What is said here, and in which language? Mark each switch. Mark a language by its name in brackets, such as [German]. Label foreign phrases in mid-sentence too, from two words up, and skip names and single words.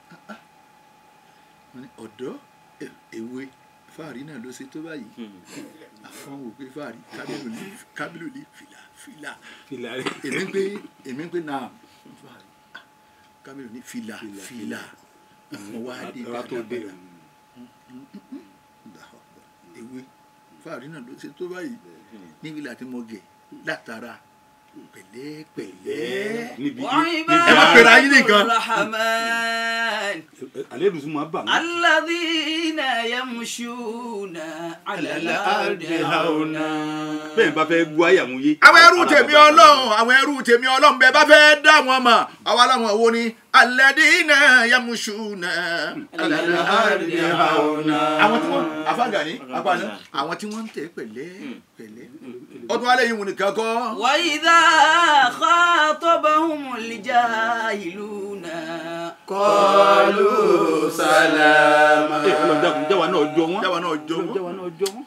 [Yoruba] mo ní ọ̀dọ́ ewé fáàrí náà ló ṣe tó báyìí àwọn wò pé fáàrí kábílù ní fìlà èmi ń pè náà kábílù ní fìlà mo wá dé dáadáa ewé fáàrí náà ló ṣe tó báyìí níbi láti mọ gẹ̀ látara pẹ̀lẹ́pẹ̀lẹ́ ẹ má pèrè ayé nìkan. alẹ́ dùn sún ma bà mí. [Arabic] الذين يمشون على الأرض هونا. [Yoruba] bẹ́ẹ̀ bá fẹ́ gbọ́ àyàmú yé. àwọn ẹrú tèmi ọlọ́run bẹ́ẹ̀ bá fẹ́ dá wọn mọ̀ àwa làwọn wo ni [Arabic] الذين يمشون على الأرض هونا. [Yoruba] àwọn tí wọ́n afágàní apáná àwọn tí wọ́n ń tẹ̀ pẹ̀lẹ́ ọdún alẹ́ yìí wò ní kankan. [Arabic] وإذا خاطبهم الجاهلون قالوا سلاما. [Yoruba] ọlọ́dún jáwa náà jọ wọ́n.